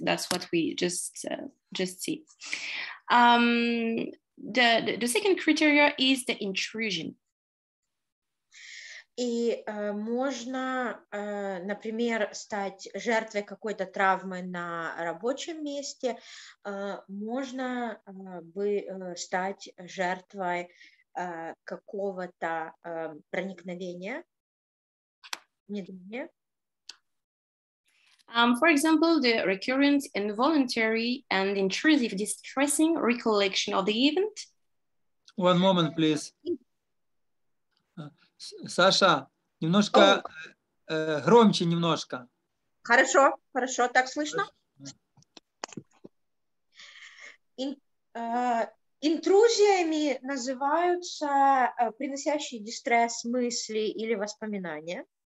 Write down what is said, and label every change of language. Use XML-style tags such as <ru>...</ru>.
<en>That's what we just see. The second criteria is the intrusion.</en> <ru>И можно, например, стать жертвой какой-то травмы на рабочем месте, можно стать жертвой какого-то проникновения, внедрения.</ru> <en>For example, the recurrent, involuntary, and intrusive distressing recollection of the event. One moment, please.</en> <ru>Саша, немножко громче немножко. Хорошо, так слышно? Интрузиями называются приносящие дистресс мысли или воспоминания.</ru>